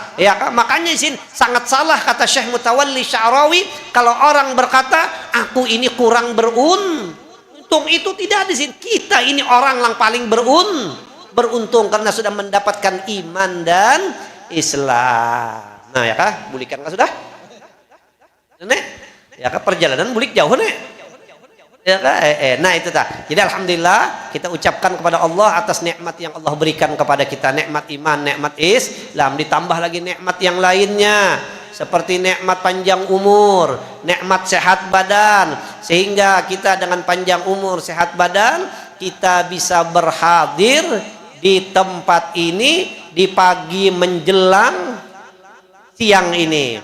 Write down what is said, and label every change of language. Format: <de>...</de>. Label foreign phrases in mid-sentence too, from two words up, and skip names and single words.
<id>Makanya sih sangat salah kata Syekh Mutawalli Sya'rawi kalau orang berkata aku ini kurang beruntung. Itu tidak ada sih. Kita ini orang yang paling beruntung karena sudah mendapatkan iman dan Islam.</id> <bjn>Nah ya kah, bulikan kah sudah? Nek, ya kah perjalanan bulik jauh nek? Ya kah? Nah itu tak.</bjn> <id>Jadi alhamdulillah kita ucapkan kepada Allah atas nikmat yang Allah berikan kepada kita, nikmat iman, nikmat Islam, ditambah lagi nikmat yang lainnya seperti nikmat panjang umur, nikmat sehat badan, sehingga kita dengan panjang umur, sehat badan kita bisa berhadir di tempat ini di pagi menjelang siang ini.</id>